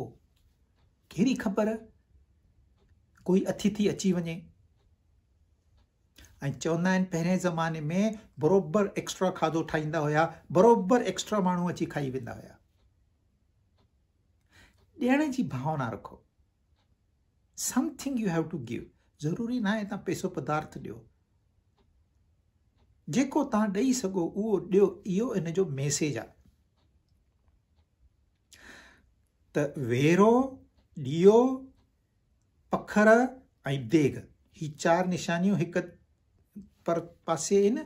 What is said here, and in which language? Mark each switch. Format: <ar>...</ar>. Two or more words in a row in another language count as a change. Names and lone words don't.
<sd>कहिड़ी ख़बर, कोई अतिथि अची वञे। ऐं चवंदा आहिनि पहिरें ज़माने में बरोबरु एक्स्ट्रा खाधो ठाहींदा हुया, बरोबरु एक्स्ट्रा माण्हू अची खाई वेंदा हुया। ॾियण जी भावना रखो।</sd> <en>Something you have to give.</en> <sd>ज़रूरी न आहे तव्हां पैसो पदार्थ ॾियो। जेको तव्हां ॾेई सघो उहो ॾियो। इहो इन जो मैसेज आहे। त वेरो, ॾीओ, पखर ऐं देग, ही 4 निशानियूं हिकु पर पासे आहिनि।</sd>